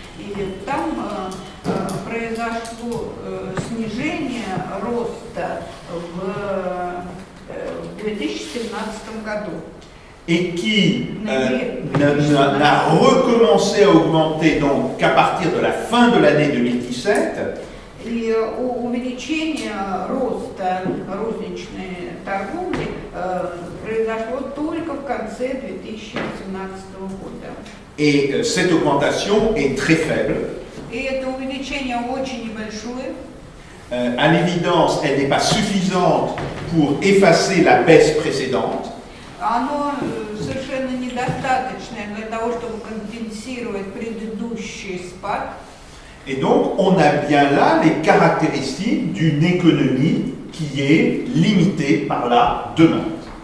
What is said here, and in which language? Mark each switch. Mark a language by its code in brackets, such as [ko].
[ru] И там произошло снижение роста в 2017 году. [fr] Et qui n'a recommencé à augmenter donc qu'à partir de la fin de l'année 2017. [ru] И увеличение роста розничной торговли произошло только в конце 2017 года. [fr] Et cette augmentation est très faible. [ru] И это увеличение очень небольшое. [fr] À l'évidence, elle n'est pas suffisante pour effacer la baisse précédente. [ru] Оно совершенно недостаточное для того, чтобы компенсировать предыдущий спад. [fr] Et donc, on a bien là les caractéristiques d'une économie qui est limitée par la demande.